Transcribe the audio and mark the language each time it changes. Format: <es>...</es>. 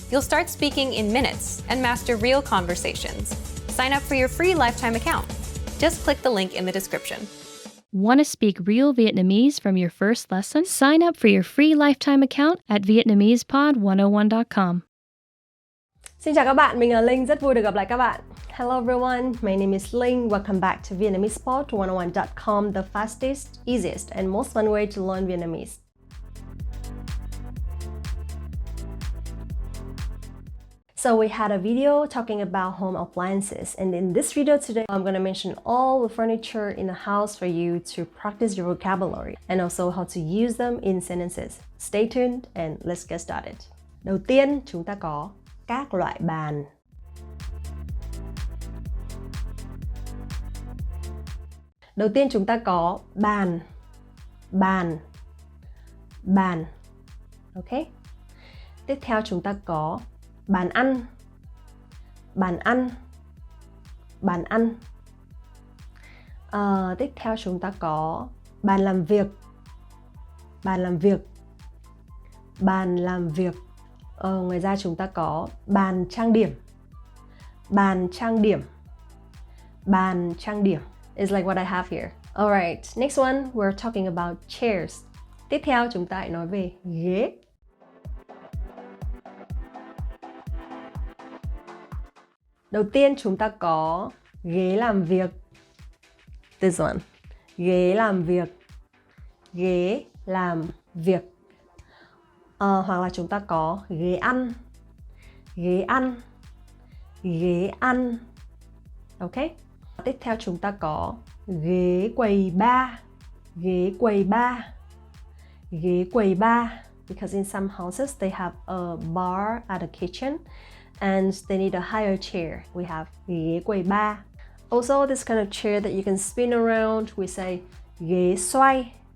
<en>You'll start speaking in minutes and master real conversations. Sign up for your free lifetime account. Just click the link in the description. Want to speak real Vietnamese from your first lesson? Sign up for your free lifetime account at VietnamesePod101.com.</en> <vi>Xin chào các bạn, mình là Linh, rất vui được gặp lại các bạn.</vi> <en>Hello everyone, my name is Linh. Welcome back to VietnamesePod101.com, the fastest, easiest and most fun way to learn Vietnamese. So we had a video talking about home appliances, and in this video today I'm going to mention all the furniture in the house for you to practice your vocabulary and also how to use them in sentences. Stay tuned and let's get started.</en> <vi>Đầu tiên chúng ta có các loại bàn. Đầu tiên chúng ta có bàn, bàn, bàn. Ok. Tiếp theo chúng ta có bàn ăn, bàn ăn, bàn ăn. Tiếp theo chúng ta có bàn làm việc, bàn làm việc, bàn làm việc. Ngoài ra chúng ta có bàn trang điểm, bàn trang điểm, bàn trang điểm.</vi> <en>It's like what I have here. Alright, next one, we're talking about chairs.</en> <vi>Tiếp theo chúng ta hãy nói về ghế. Đầu tiên chúng ta có ghế làm việc.</vi> <en>This one.</en> <vi>Ghế làm việc. Ghế làm việc. Hoặc là chúng ta có ghế ăn. Ghế ăn. Ghế ăn. Ok. Tiếp theo chúng ta có ghế quầy bar. Ghế quầy bar. Ghế quầy bar.</vi> <en>Because in some houses they have a bar at the kitchen and they need a higher chair. We have ghế quầy bar. Also, this kind of chair that you can spin around, we say ghế xoay.</en>